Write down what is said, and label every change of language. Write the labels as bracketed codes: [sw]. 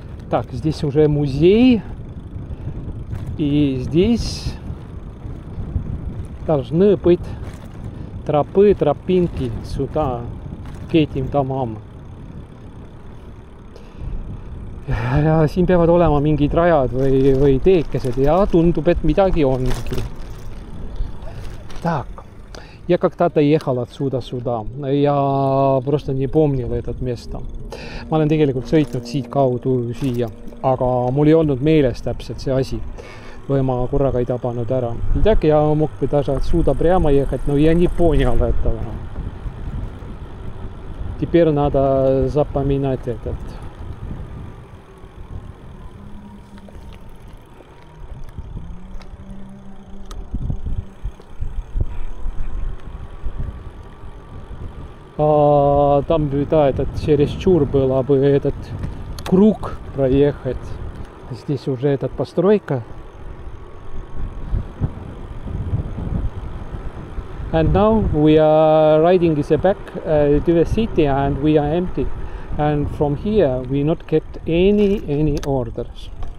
[ru] Так, здесь уже музей. И здесь должны быть тропы, тропинки сюда, к этим домам. [et] Ja siin peavad olema mingid rajad või teekesed ja tundub, et midagi ongi. [ru] Так, я когда-то ехал отсюда сюда. Я просто не помнил этот место. [et] Ma olen tegelikult sõitnud siit kaudu siia, aga mul ei olnud meeles täpselt see asi. Või ma korraga ei tabanud ära. [ru] И так я мог бы даже отсюда прямо ехать, но я не понял этого. Теперь надо запоминать этот. Там, да, этот чересчур было бы этот круг проехать. Здесь уже эта постройка. [en] And now we are riding back to the city and we are empty. And from here we not get any orders.